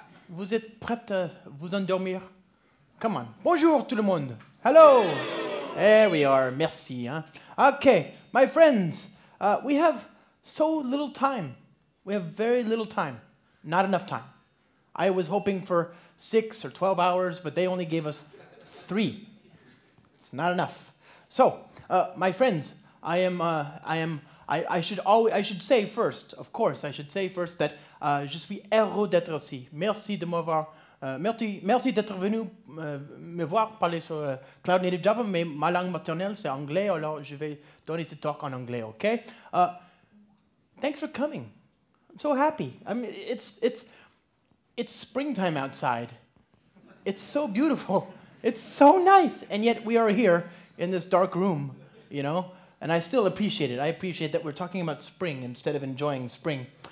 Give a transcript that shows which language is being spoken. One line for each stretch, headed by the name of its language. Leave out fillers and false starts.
French: Vous êtes prête à vous endormir?
English: Come on.
French: Bonjour tout le monde.
English: Hello. There we are. Merci. Hein? Okay, my friends, we have so little time. We have very little time. Not enough time. I was hoping for 6 or 12 hours, but they only gave us 3. It's not enough. So, my friends, I should say first, of course, I should say first that
French: je suis heureux d'être ici. Merci de m'avoir, merci d'être venu me voir parler sur Cloud Native Java, mais ma langue maternelle c'est anglais, alors je vais donner ce talk en anglais, okay?
English: Thanks for coming. I'm so happy. I mean, it's springtime outside. It's so beautiful. It's so nice, and yet we are here in this dark room, you know? And I still appreciate it. I appreciate that we're talking about spring instead of enjoying spring.